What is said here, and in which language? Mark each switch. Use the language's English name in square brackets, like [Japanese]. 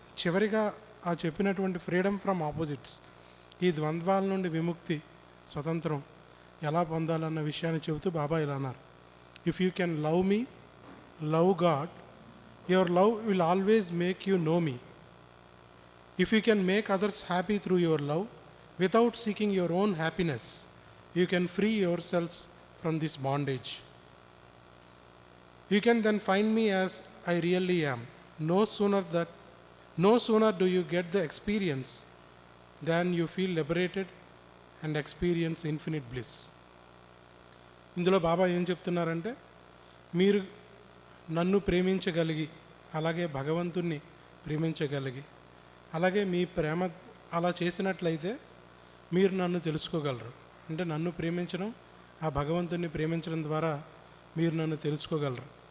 [Telugu] చివరిగా ఆ చెప్పినటువంటి [English] freedom from opposites, [Telugu] ఈ ద్వంద్వాల నుండి విముక్తి, స్వతంత్రం ఎలా పొందాలన్న విషయాన్ని చెబుతూ బాబా ఇలా అన్నారు: [English] If you can love me, love God, your love will always make you know me. If you can make others happy through your love without seeking your own happiness, you can free your selves from this bondage. You can then find me as I really am. No sooner do you get the experience than you feel liberated and experience infinite bliss. [Telugu] ఇందులో బాబా ఏం చెప్తున్నారంటే, మీరు నన్ను ప్రేమించగలిగి, అలాగే భగవంతుణ్ణి ప్రేమించగలిగి, అలాగే మీ ప్రేమ అలా చేసినట్లయితే మీరు నన్ను తెలుసుకోగలరు. అంటే నన్ను ప్రేమించడం, ఆ భగవంతుణ్ణి ప్రేమించడం ద్వారా మీరు నన్ను తెలుసుకోగలరు.